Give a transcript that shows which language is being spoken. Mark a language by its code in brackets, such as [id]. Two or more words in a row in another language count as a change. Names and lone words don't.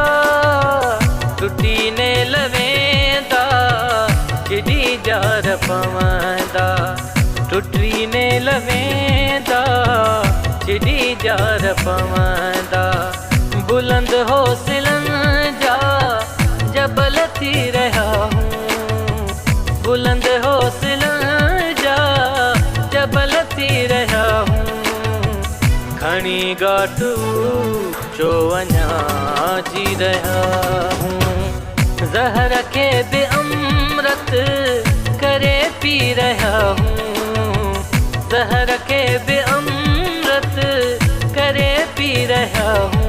[sd] टुटी ने लवेंदा केॾी जार पवंदा। टुटी ने लवेंदा केॾी जार पवंदा। बुलंद हौसलनि जा जबल थी [hi] रहा हूँ। [sd] बुलंद हौसलनि जा जबल थी [hi] रहा हूँ। [sd] खणी गाटू जो अञा जी [hi] रहा हूँ। [sd] जहर के भी अमृत करे पी [hi] रहा हूँ। [sd] जहर के भी अमृत करे पी [hi] रहा हूँ।